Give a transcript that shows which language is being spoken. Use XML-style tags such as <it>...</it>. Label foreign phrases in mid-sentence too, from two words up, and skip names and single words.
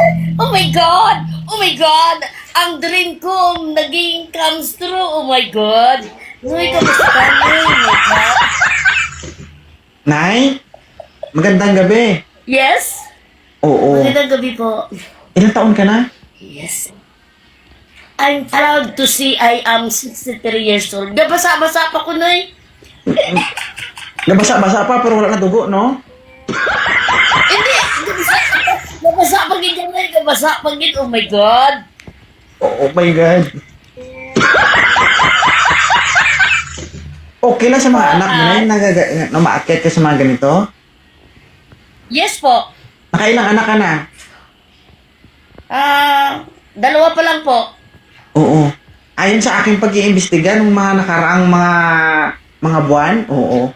<en>Oh my God! Oh my God!</en> <tl>Ang dream ko naging</tl> <en>comes true. Oh my God!</en> <tl>Noy, kamusta ka, Noy?</tl> <en>Oh my God.</en> <tl>Nay, magandang gabi.</tl> <en>Yes?</en> <tl>Oo. Magandang gabi po. Ilang taon ka na?</tl> <en>Yes. I'm proud to see I am 63 years old.</en> <tl>Nabasa-basa pa ko, Noy. Nabasa-basa pa pero wala na dugo, no? Hindi! Nabasa pa gid yan, Noy. Nabasa pa gid.</tl> <en>Oh my God! Oh my God.</en> <tl>Okay lang sa mga anak mo na yun, na maakyat ka sa mga ganito?</tl> <en>Yes po.</en> <tl>Nakailang anak ka na? Dalawa pa lang po. Oo. Ayon sa aking pag-iimbestiga ng mga nakaraang mga buwan, oo.</tl>